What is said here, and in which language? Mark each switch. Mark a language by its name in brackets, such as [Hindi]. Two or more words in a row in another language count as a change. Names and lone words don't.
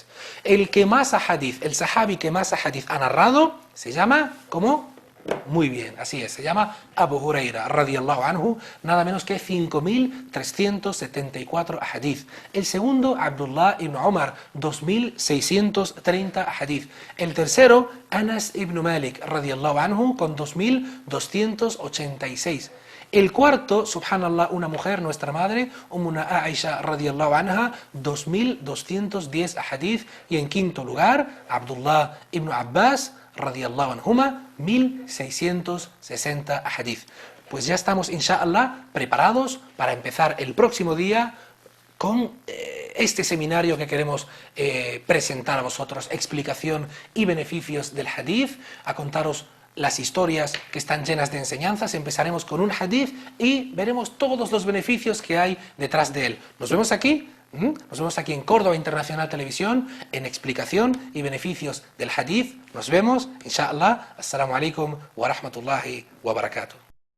[Spanish] El que más hadith, el sahabi que más hadith ha narrado, se llama, ¿cómo? Muy bien, así es, se llama Abu Huraira, [Arabic] رضي الله عنه, [Spanish] nada menos que 5.374 hadith. El segundo, Abdullah ibn Umar, 2.630 hadith. El tercero, Anas ibn Malik, [Arabic] رضي الله عنه, [Spanish] con 2.286. El cuarto, subhanallah, una mujer, nuestra madre, Ummuna Aisha [Arabic] رضي الله عنها, [Spanish] 2.210 hadith. Y en quinto lugar, Abdullah ibn Abbas [Arabic] رضي الله عنهما, [Spanish] 1.660 hadith. Pues ya estamos, inshallah, preparados para empezar el próximo día con este seminario que queremos presentar a vosotros, explicación y beneficios del hadith, a contaros las historias que están llenas de enseñanzas. Empezaremos con un hadith y veremos todos los beneficios que hay detrás de él. Nos vemos aquí en Córdoba Internacional Televisión, en explicación y beneficios del hadith. Nos vemos, inshallah. [Arabic] السلام عليكم ورحمة الله وبركاته.